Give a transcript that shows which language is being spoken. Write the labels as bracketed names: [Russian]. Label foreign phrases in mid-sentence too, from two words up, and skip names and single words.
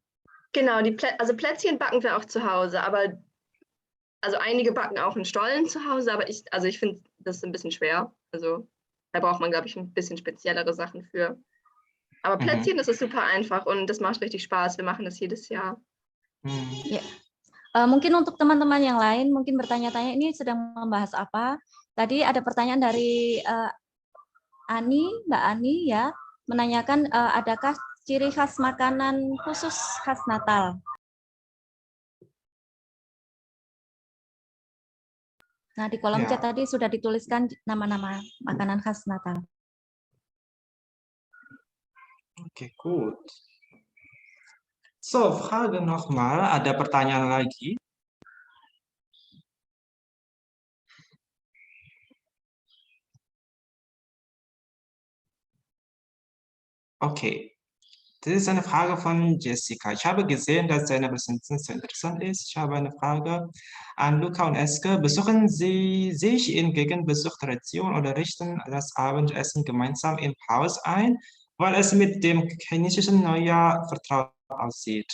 [German] Genau, also Plätzchen backen wir auch zu Hause, aber also einige backen auch in Stollen zu Hause, aber ich finde das ein bisschen schwer. Also da braucht man, glaube ich, ein bisschen speziellere Sachen für. Aber Plätzchen, das ist super einfach und das macht richtig Spaß. Wir machen das jedes Jahr. [Indonesian] Ya. Mungkin untuk teman-teman yang lain mungkin bertanya-tanya ini sedang membahas apa. Tadi ada pertanyaan dari Mbak Ani ya, menanyakan adakah ciri khas makanan khusus khas Natal. Nah, di kolom chat tadi sudah dituliskan nama-nama makanan khas Natal. [German] Okay, gut. So, Frage nochmal. [Indonesian] Ada pertanyaan lagi? [German] Okay. Das ist eine Frage von Jessica. Ich habe gesehen, dass deine Präsentation sehr interessant ist. Ich habe eine Frage an Luca und Eske. Besuchen Sie sich in Gegenbesuchtradition oder richten das Abendessen gemeinsam im Haus ein, weil es mit dem chinesischen Neujahr vertraut aussieht.